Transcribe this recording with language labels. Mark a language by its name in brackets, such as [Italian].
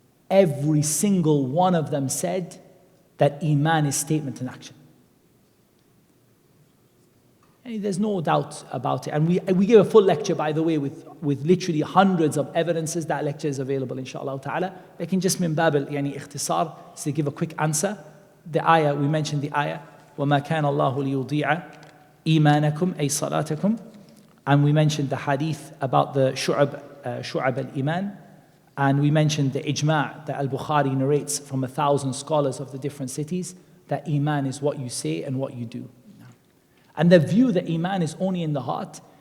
[English] Every single one of them said that Iman is statement and action. And there's no doubt about it. And we gave a full lecture, by the way, with literally hundreds of evidences. That lecture is available, inshallah ta'ala. Lakin just [Arabic] min bab ikhtisar, [English] to give a quick answer. The ayah, we mentioned the ayah, [Arabic] وَمَا كَانَ اللَّهُ لِيُضِيعَ إِيمَانَكُمْ أي صَلَاتَكُمْ. [English] And we mentioned the hadith about the shu'ab al-iman. And we mentioned the ijma' that Al-Bukhari narrates from 1,000 scholars of the different cities, that Iman is what you say and what you do. And the view that Iman is only in the heart